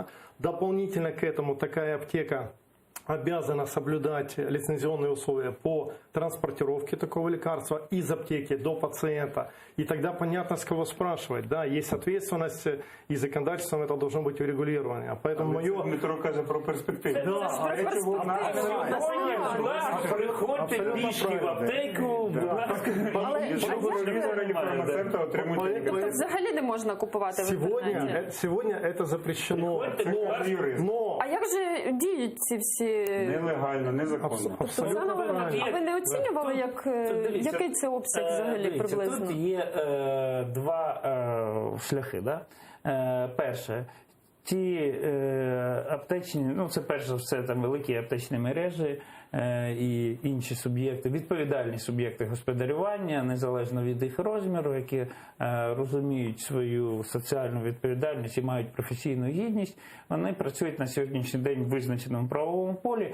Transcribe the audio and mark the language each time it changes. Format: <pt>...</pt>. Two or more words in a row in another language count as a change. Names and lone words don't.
<ru>Дополнительно к этому такая аптека обязана соблюдать лицензионные условия по транспортировке такого лекарства из аптеки до пациента. И тогда понятно, с кого спрашивать. Да, есть ответственность, и законодательством это должно быть урегулировано. Поэтому мое...</ru> <uk>Дмитро каже про перспективу.</uk> <ru>Да,</ru> <uk>Приходьте пішки в аптеку, будь ласка. Фармацевти отримують Тобто взагалі не можна купувати в інтернеті?</uk> <ru>Сегодня это запрещено. Но</ru> <uk>А як же діють ці всі...</uk> <ru>нелегально, незаконно.</ru> <uk>Заново, а ви не оцінювали, який це обсяг взагалі Дивіться, приблизно? Тут є два шляхи. Да? Перше, ті аптечні, ну це перш за все там великі аптечні мережі і інші суб'єкти, відповідальні суб'єкти господарювання, незалежно від їх розміру, які розуміють свою соціальну відповідальність і мають професійну гідність, вони працюють на сьогоднішній день в визначеному правовому полі.</uk>